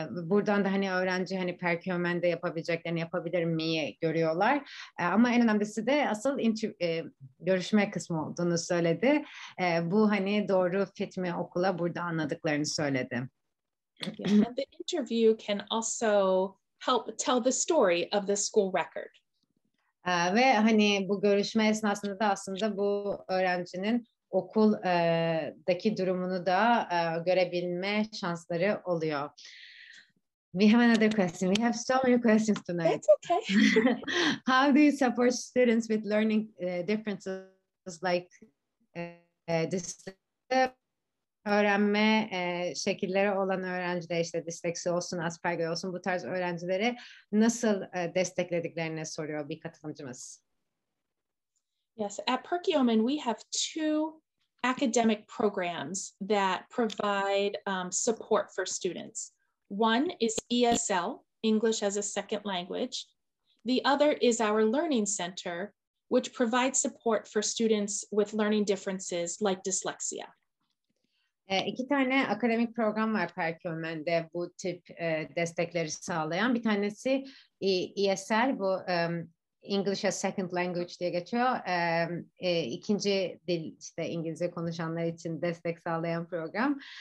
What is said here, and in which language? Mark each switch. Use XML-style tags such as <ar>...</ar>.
<tr>Buradan da hani öğrenci hani Perkiomen'de yapabileceklerini yapabilir miyi görüyorlar. Ama en önemlisi de asıl görüşme kısmı olduğunu söyledi. Bu hani doğru fit mi okula burada anladıklarını söyledi.</tr> <en>Yeah, and the interview can also help tell the story of the school record.</en> <tr>Ve hani bu görüşme esnasında da aslında bu öğrencinin okuldaki durumunu da görebilme şansları oluyor.</tr> <en>We have another question. We have so many questions tonight. That's okay. How do you support students with learning differences like</en> <tr>disleksi öğrenme şekilleri olan öğrenciler, işte disleksi olsun, Asperger olsun, bu tarz öğrencileri nasıl desteklediklerini soruyor bir katılımcımız.</tr> <en>Yes, at Perkiomen we have two academic programs that provide support for students. One is ESL, English as a Second Language. The other is our Learning Center, which provides support for students with learning differences like dyslexia.</en> <tr>İki tane akademik program var Perkiomen'de bu tip destekleri sağlayan. Bir tanesi ESL, bu</tr> <en>English as Second Language</en> <tr>diye geçiyor. İkinci dil, işte İngilizce konuşanlar için destek sağlayan program.</tr>